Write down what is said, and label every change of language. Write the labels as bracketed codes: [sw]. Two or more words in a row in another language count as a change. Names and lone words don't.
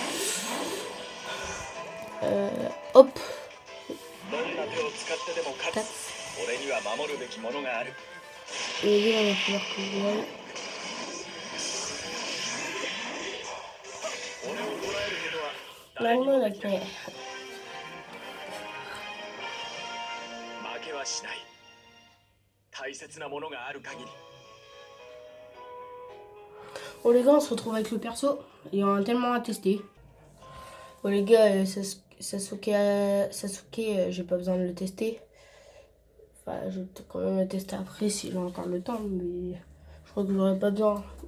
[fr] Hop. Tac. Et lui, on va pouvoir couvrir. Normalement, la paix. [ja] 負けはしない。大切なものがある限り [fr] Bon les gars, on se retrouve avec le perso. Il y en a tellement à tester. Bon les gars, Sasuke, j'ai pas besoin de le tester. Enfin, je vais peut-être quand même le tester après si j'ai encore le temps, mais je crois que j'aurais pas besoin.